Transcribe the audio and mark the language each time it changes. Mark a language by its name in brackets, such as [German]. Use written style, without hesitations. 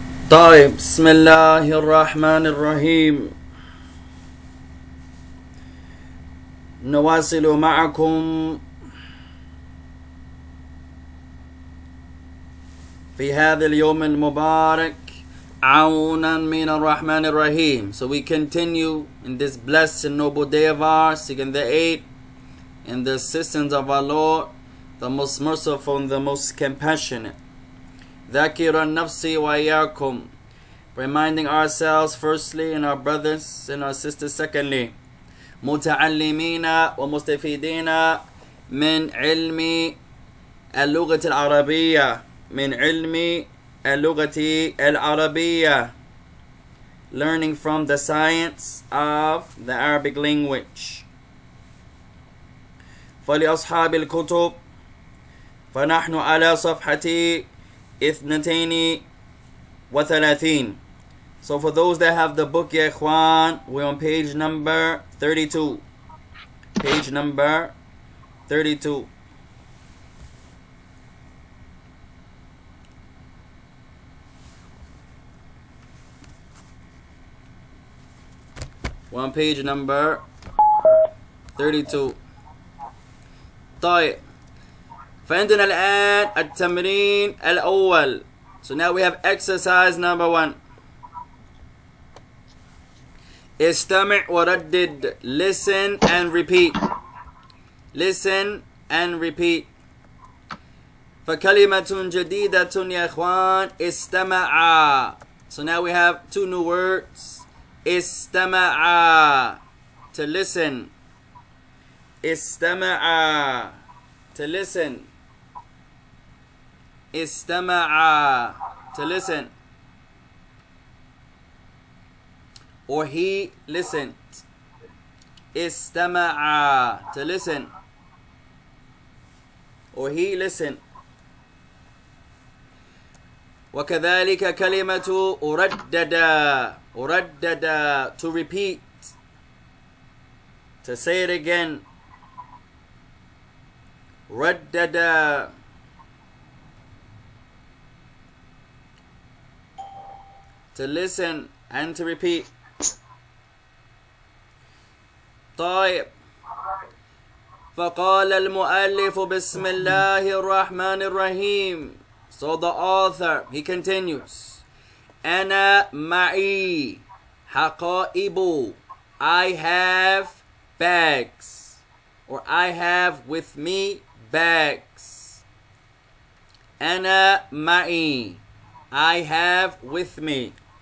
[Arabic] طيب بسم الله الرحمن الرحيم. نواصل معكم في هذا اليوم المبارك عونا من الرحمن الرحيم. [English] So we continue in this blessed and noble day of ours, seeking the aid and the assistance of our Lord, the most merciful and the most compassionate. [Arabic] ذاكر النفس وإياكم, [English] reminding ourselves firstly and our brothers and our sisters secondly, [Arabic] متعلمين ومستفيدين من علم اللغة العربية, [English] من علم اللغة العربية, learning from the science of the Arabic language. [Arabic] فلأصحاب الكتب فنحن على صفحة 32. [English] So for those that have the book, [Arabic] ya ikhwan, [English] we're on page number 32. Page number 32. We're on page number 32. [Arabic] طيب فعندنا الآن التمرين الأول. [English] So now we have exercise number 1. [Arabic] استمع وردد, [English] listen and repeat. Listen and repeat. [Arabic] فكلمة جديدة يا إخوان, استمع. [English] So now we have two new words. استمع, to listen. استمع, to listen. استمع, to listen. Or he listened. استمع, to listen. Or he listened. [Arabic] وكذلك كلمة أردد, أردد, [English] to repeat, to say it again. ردد, to listen and to repeat. [Arabic] طيب فقال المؤلف بسم الله الرحمن الرحيم. [English] So the author, he continues, [Arabic] أنا معي حقائب, [English] I have bags, or I have with me bags. [Arabic] أنا معي, [English] I have with me.